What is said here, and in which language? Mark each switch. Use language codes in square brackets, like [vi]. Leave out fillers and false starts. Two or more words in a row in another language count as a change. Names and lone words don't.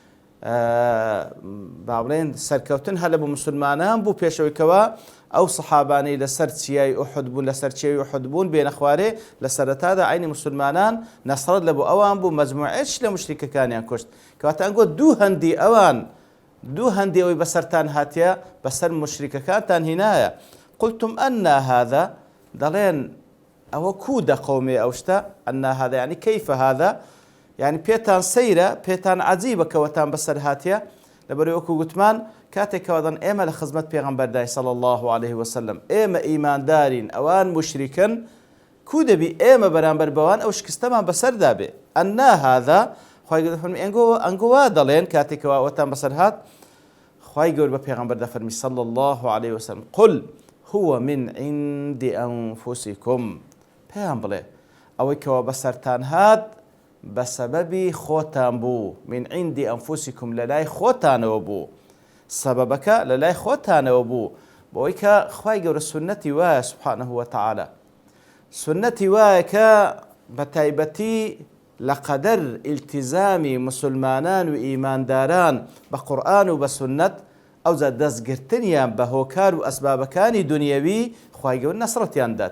[ckb] باڵێن سەرکەوتن هەلە بۆ مسلمانان بوو، پێشەوەیکەوە ئەو سەحابانەی لەسەر چیای ئوحود بوون، لەسەر چیای ئوحود بوون بێنە خوارێ لە سەرەتادا عینی مسلمانان نەسرەت لە بۆ ئەوان بوو، مەجموعەیەش لە مشریکەکانیان کوشت، کەواتە ئەنگۆ دوو هەندی ئەوان، دوو هەندی ئەوەی بەسەرتان هاتیە بەسەر مشریکەکانتان هینایە. [ar] قلتم أن هذا، [ckb] دەڵێن ئەوە کوو دەقەومێ ئەو شتە، [ar] أن هذا يعني كيف هذا، [ckb] يعني پێتان سەیرە، پێتان عەجیبە کەوەتان بەسەر هاتیە، لەبەرەوەی وەکو گوتمان کاتێکەوە دەن ئێمە لە خزمەت پێغەمبەردای [ar] صلی الله عليه وسلم، [ckb] ئێمە ئیماندارین، ئەوان مشریکن، کوو دەبی ئێمە بەرامبەر بەوان ئەو شکستەمان بەسەردا بێ. [ar] أن هذا، [ckb] خوای گەورە فەرمی ئەنگۆ وا دەڵێن کاتێکەوە ئەوەتان بەسەر هات، خوای گەورە بە پێغەمبەردا فەرمی [ar] صلی الله عليه وسلم قل هو من عند أنفسكم، [ckb] پێیان بڵێ ئەوەی کەوە بەسەرتان هات بەسەبەبی خۆتان بوو، [ar] من عندی ئەنفوسیکم، [ckb] لە لای خۆتانەوە بوو، سەبەبەکە لە لای خۆتانەوە بوو، بۆی کە خوای گەورە سونەتی وایە [ar] سوبحانه وتەعالە، [ckb] سونەتی وایە کە بە تایبەتی لە قەدەر ئیلتیزامی مسلمانان و ئیمانداران بە قورئان و بە سونەت، ئەوجا دەستگرتنیان بە هۆکار و ئەسبابەکانی دنیەوی خوای گەورە نەسرەتیان دات.